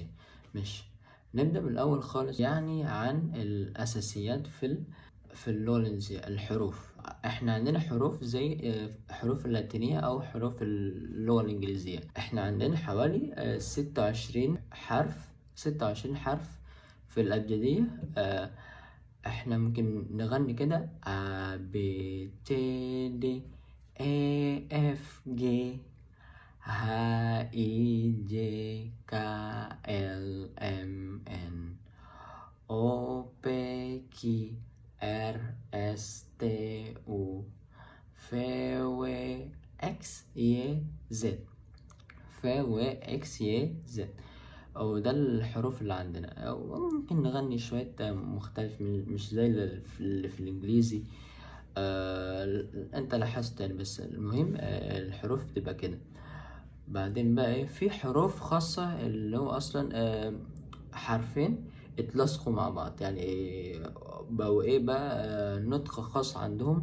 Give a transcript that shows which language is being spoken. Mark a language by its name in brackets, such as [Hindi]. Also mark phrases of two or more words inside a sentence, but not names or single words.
[Arabic] ماشي، نبدأ بالأول خالص، يعني عن الأساسيات في اللغة الإندونيسية. الحروف، احنا عندنا حروف زي حروف اللاتينية أو حروف اللغة الإنجليزية. احنا عندنا حوالي 26 حرف في الأبجدية. احنا ممكن نغني كده: [English] A B C D E F G H I J K L M N O P Q R S T U V W X Y Z. [Arabic] ف و اكس ي زد، او ده الحروف اللي عندنا. او ممكن نغني شوية مختلف، مش زي اللي في الانجليزي. انت لاحظت يعني، بس المهم الحروف بتبقى كده. بعدين بقى ايه، في حروف خاصة اللي هو اصلا حرفين اتلصقوا مع بعض، يعني بقوا ايه بقى نطق خاص عندهم.